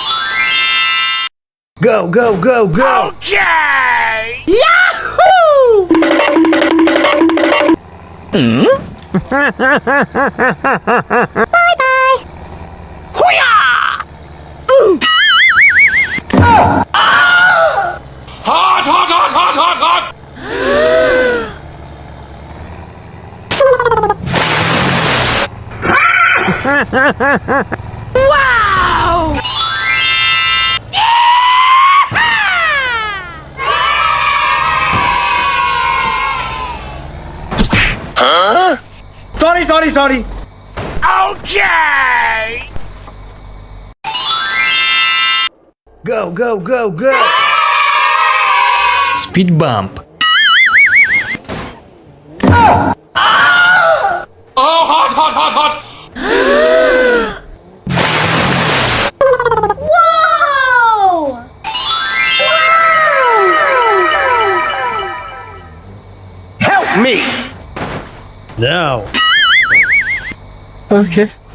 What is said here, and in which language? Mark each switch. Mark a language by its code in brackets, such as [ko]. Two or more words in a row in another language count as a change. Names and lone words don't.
[en] Go, go, go, go. Okay! Bye bye. Hoo-yah! Hot, hot, hot, hot, hot, hot! Wow. Sorry. Okay! Go, go, go, go. Speed bump. Oh, hot, hot, hot, hot! Whoa. Help me! Now. Okay.